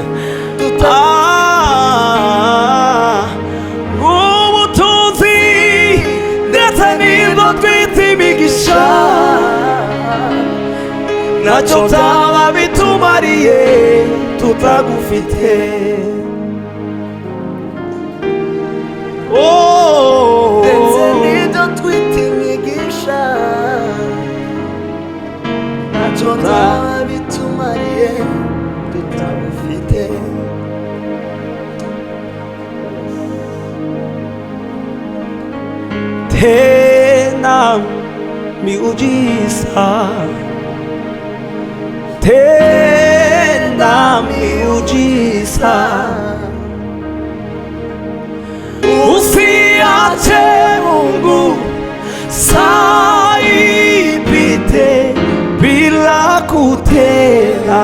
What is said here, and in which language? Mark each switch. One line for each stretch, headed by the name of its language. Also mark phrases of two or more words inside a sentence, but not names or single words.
Kinyarwanda: ubutunzi ndetse n'ibyo twita imigisha, ntacyo byaba bitumariye tutagufite. ndetse n'ibyo twita imigisha, ntacyo byaba bitumariye tutagufite.
Swahili: Tena miujiza, tena miujiza, usiache Mungu saa ipite bila kutenda